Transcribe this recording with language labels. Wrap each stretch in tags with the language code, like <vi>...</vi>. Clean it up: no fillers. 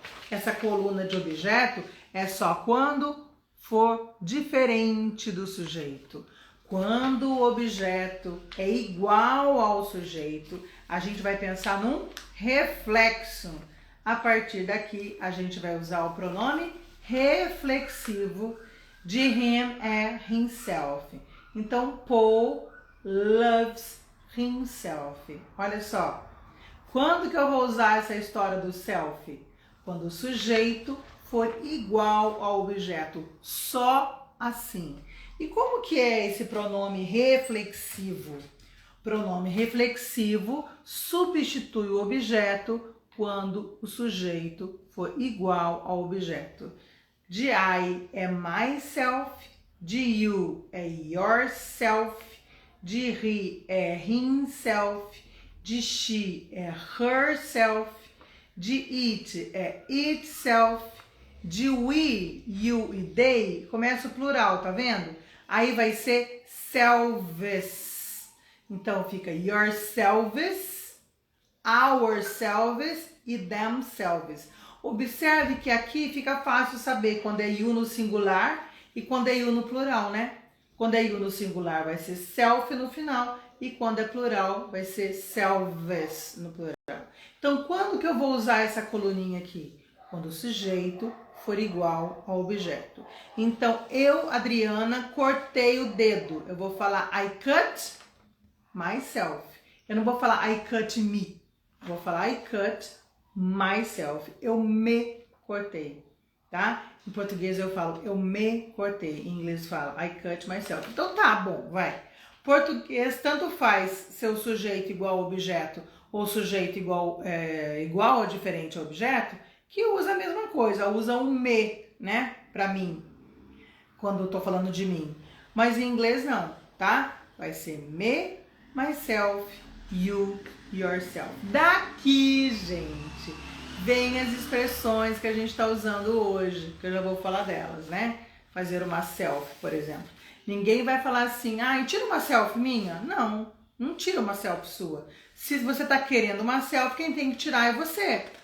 <pt>Essa coluna de objeto é só quando for diferente do sujeito. Quando o objeto é igual ao sujeito, a gente vai pensar num reflexo. A partir daqui, a gente vai usar o pronome reflexivo De him é himself.</pt> <en>Então, Paul loves himself.</en> <pt>Olha só. Quando que eu vou usar essa história do self? Quando o sujeito for igual ao objeto. Só assim. E como que é esse pronome reflexivo? Pronome reflexivo substitui o objeto quando o sujeito for igual ao objeto. De I é myself, de you é yourself, de he é himself, de she é herself, de it é itself, de we, you e they, começa o plural, tá vendo? Aí vai ser selves. Então fica yourselves, ourselves e themselves. Observe que aqui fica fácil saber quando é you no singular e quando é you no plural, né? Quando é you no singular vai ser self no final e quando é plural vai ser selves no plural. Então, quando que eu vou usar essa coluninha aqui? Quando o sujeito for igual ao objeto. Então, eu, Adriana, cortei o dedo. Eu vou falar</pt> <en>I cut myself.</en> <pt>Eu não vou falar</pt> <en>I cut me.</en> <pt>Eu vou falar</pt> <en>I cut myself.</en> <pt>Eu me cortei, tá? Em português eu falo eu me cortei. Em inglês eu falo</pt> <en>I cut myself.</en> <pt>Então tá bom, vai. Português tanto faz ser o sujeito igual ao objeto ou sujeito igual ou diferente ao objeto, que usa a mesma coisa, usa um me, né? Pra mim, quando eu tô falando de mim. Mas em inglês não, tá?</pt> <en>Vai ser me, myself, you, yourself.</en> <pt>Daqui, gente, vem as expressões que a gente está usando hoje, que eu já vou falar delas, né? Fazer uma selfie, por exemplo. Ninguém vai falar assim, tira uma selfie minha? Não, não tira uma selfie sua. Se você está querendo uma selfie, quem tem que tirar é você.</pt>